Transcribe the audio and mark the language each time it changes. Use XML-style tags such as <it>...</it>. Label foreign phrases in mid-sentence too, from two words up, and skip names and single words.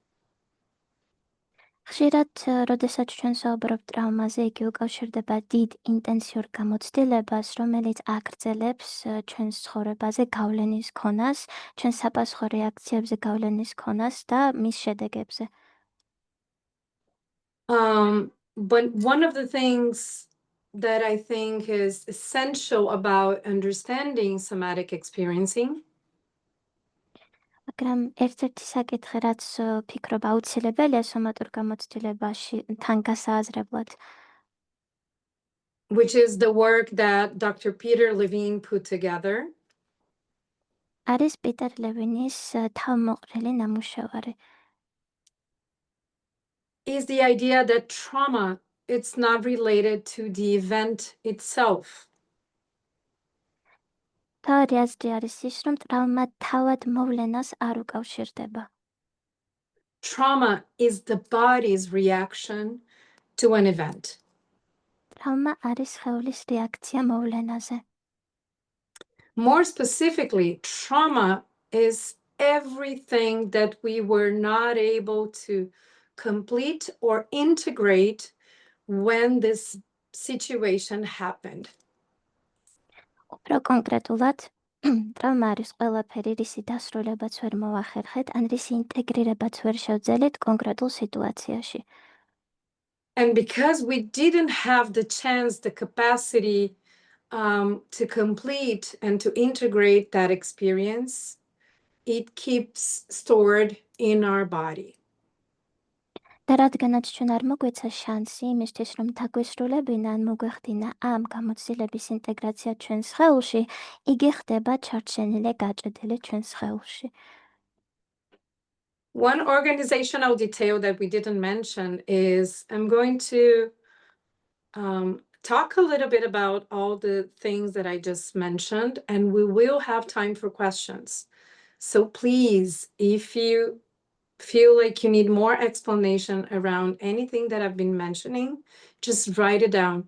<ka>ხშირად, როდესაც ჩვენ საუბრობთ ტრავმაზე, იგი უკავშირდება დიდ ინტენსიურ გამოცდილებას, რომელიც აგრძელებს ჩვენს ცხოვრებაზე გავლენის ქონას, ჩვენს საპასუხო რეაქციებზე გავლენის ქონას და მის შედეგებზე.</ka> <en>But one of the things that I think is essential about understanding somatic experiencing</en> <ka>მაგრამ ერთ-ერთი საკითხი, რაც ფიქრობ აუცილებელია სომატურ გამოცდილებაში თან გასააზრებლად,</ka> <en>which is the work that Dr. Peter Levine put together,</en> <ka>არის პიტერ ლევინის თავმოყრილი ნამუშევარი.</ka> <en>is the idea that trauma, it's not related to the event itself.</en> <ka>თავი აზრი არის ის, რომ ტრავმა თავად მოვლენას არ უკავშირდება.</ka> <en>Trauma is the body's reaction to an event.</en> <ka>ტრავმა არის სხეულის რეაქცია მოვლენაზე.</ka> <en>More specifically, trauma is everything that we were not able to complete or integrate when this situation happened.</en> <ka>Pro კონკრეტულად ტრავმა არის ყველაფერი, რისი დასრულებაც ვერ მოვახერხეთ, ან რისი ინტეგრირებაც ვერ შევძელით კონკრეტულ სიტუაციაში.</ka> <en>And because we didn't have the chance, the capacity to complete and to integrate that experience, it keeps stored in our body.</en> <ka>და რადგანაც ჩვენ არ მოგვეცა შანსი იმისთვის, რომ დაგვესრულებინა ან მოგვეხდინა ამ გამოცდილების ინტეგრაცია ჩვენს სხეულში, იგი ხდება ჩარჩენილი, გაჭედილი ჩვენს სხეულში.</ka> <en>One organizational detail that we didn't mention is I'm going to talk a little bit about all the things that I just mentioned, and we will have time for questions. So please, if you feel like you need more explanation around anything that I've been mentioning, just write it down.</en>